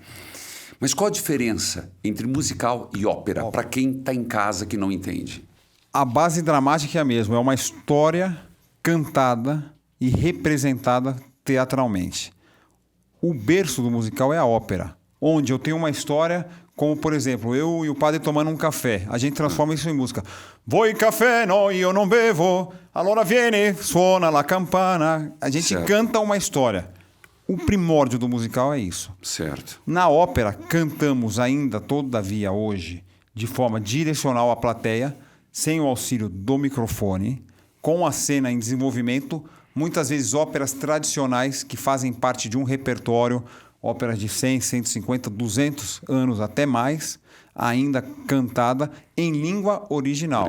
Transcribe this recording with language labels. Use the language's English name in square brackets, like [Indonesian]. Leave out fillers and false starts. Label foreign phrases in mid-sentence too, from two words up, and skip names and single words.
[Portuguese] Mas qual a diferença entre musical e ópera, para quem está em casa que não entende? A base dramática é a mesma, é uma história cantada e representada teatralmente. O berço do musical é a ópera, onde eu tenho uma história, como por exemplo, eu e o padre tomando um café, a gente transforma isso em música. [Italian] Voi café, no, io non bevo, allora viene, suona la campana. [Portuguese] A gente canta uma história. O primórdio do musical é isso. Certo. Na ópera, cantamos ainda, todavia, hoje, de forma direcional à plateia, sem o auxílio do microfone, com a cena em desenvolvimento, muitas vezes óperas tradicionais que fazem parte de um repertório, óperas de 100, 150, 200 anos, até mais, ainda cantada em língua original.